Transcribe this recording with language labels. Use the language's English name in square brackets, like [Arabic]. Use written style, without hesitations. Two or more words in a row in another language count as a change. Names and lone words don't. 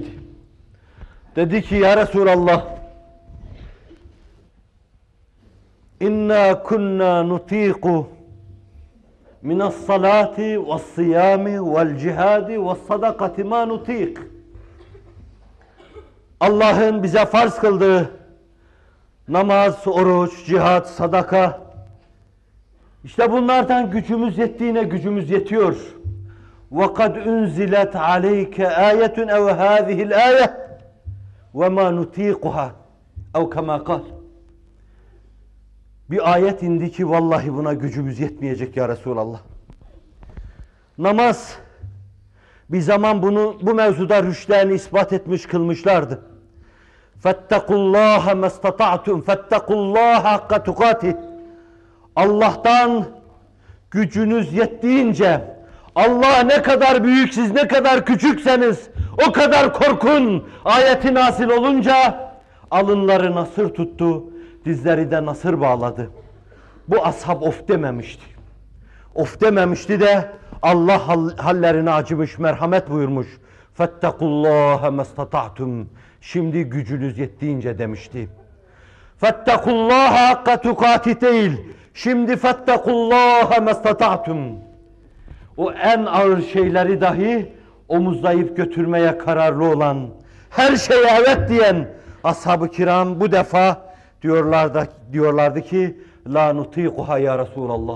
[Turkish] Dedi ki [Arabic] يا رسول الله إنا كنا نطيق من الصلاة والصيام والجهاد والصدقة ما نطيق. [Turkish] Allah'ın bize farz kıldığı namaz, oruç, cihat, sadaka, işte bunlardan gücümüz yettiğine gücümüz yetiyor. [Arabic] وَقَدْ اُنْزِلَتْ عَلَيْكَ آيَةٌ اَوْ هَذِهِ الْآيَةِ وَمَا نُتِيقُهَا اَوْ كَمَا قَالْ. [Turkish] Bir ayet indi ki vallahi buna gücümüz yetmeyecek [Arabic] يا رسول الله. [Turkish] Namaz, bir zaman bu mevzuda rüştlerini ispat etmiş kılmışlardı. [Arabic] فَاتَّقُوا اللّٰهَ مَسْتَطَعْتُمْ فَاتَّقُوا اللّٰهَ حَقَّ تُقَاتِهِ. [Turkish] Allah'tan gücünüz yettiğince, Allah ne kadar büyük, siz ne kadar küçükseniz o kadar korkun. Ayeti nazil olunca alınları nasır tuttu, dizleri de nasır bağladı. Bu ashab of dememişti. Of dememişti de Allah hallerine acımış, merhamet buyurmuş. [Arabic] فاتقوا الله ما استطعتم. [Turkish] Şimdi gücünüz yettiğince demişti. [Arabic] فاتقوا الله حق تقاته değil. [Turkish] Şimdi [Arabic] فاتقوا الله ما استطعتم. [Turkish] O en ağır şeyleri dahi omuzlayıp götürmeye kararlı olan, her şeye evet diyen ashab-ı kiram bu defa diyorlardı ki [Arabic] لا نطيقها يا رسول الله.